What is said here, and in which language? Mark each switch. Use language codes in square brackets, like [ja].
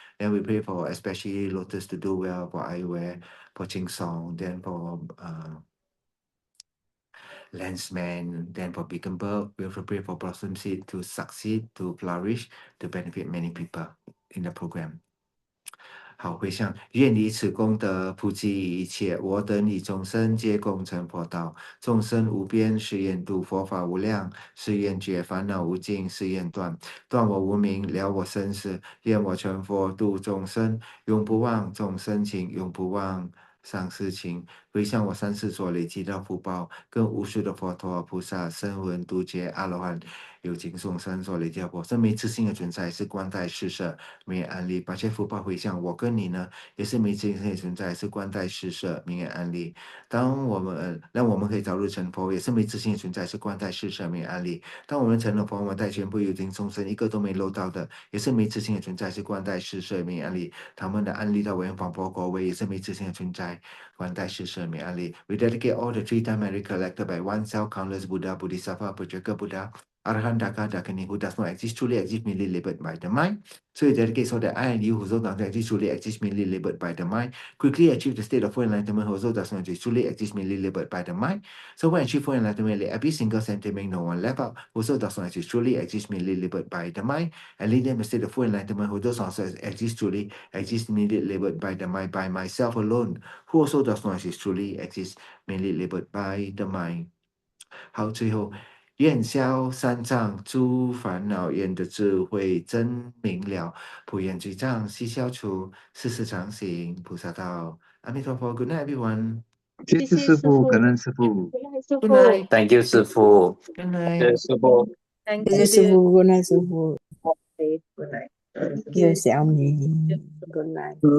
[en] Then we pray for especially Lotus to do well, for Aiware, for Ching Song, then for Landsman, then for Bickenberg. We also pray for Blossom Seed to succeed, to flourish, to benefit many people in the program. [zh] 好，回向，愿以此功德普济一切，我等以众生皆共成佛道。众生无边誓愿度，佛法无量誓愿觉，烦恼无尽誓愿断。断我无明，了我生死，愿我成佛度众生，永不忘众生情，永不忘上师情。回向我三世所累积的福报，跟无数的佛陀、菩萨、声闻、度劫、阿罗汉、有情众生所累积的佛，生没自性的存在，是观待施舍，名言安利。把这福报回向我跟你呢，也是没自性的存在，是观待施舍，名言安利。当我们让我们可以早日成佛，也是没自性的存在，是观待施舍，名言安利。当我们成了佛，我们带全部有情众生一个都没漏到的，也是没自性的存在，是观待施舍，名言安利。他们的安利到文房佛国位，也是没自性的存在。观待施舍名安利 [en] We dedicate all the 3-time merit collected by one self countless Buddha, Bodhisattva, Pujaka Buddha, Arhan Daka, Dakini, who does not exist, truly exist, merely labeled by the mind. So we dedicate so that I and you, who also does not exist, truly exist, merely labeled by the mind, quickly achieve the state of full enlightenment, who also does not exist, truly exist, merely labeled by the mind. So when achieve full enlightenment, let every single sentiment, no one left out, who also does not exist, truly exist, merely labeled by the mind, and lead them to state of full enlightenment, who does not exist, truly exist, merely labeled by the mind, by myself alone, who also does not exist, truly exist, merely labeled by the mind. [zh] 好，最后愿消三障诸烦恼，愿得智慧真明了，普愿罪障悉消除，世世常行菩萨道。阿弥陀佛。 [en] Good night, everyone. [zh] 谢谢师父，感恩师父。 [en] Good night. Thank you, 师父。 Good night. [zh] 师父。谢谢师父， [en] Good night， [zh] 师父。 [en] Good night. [zh] 谢谢小米， [en] Good night。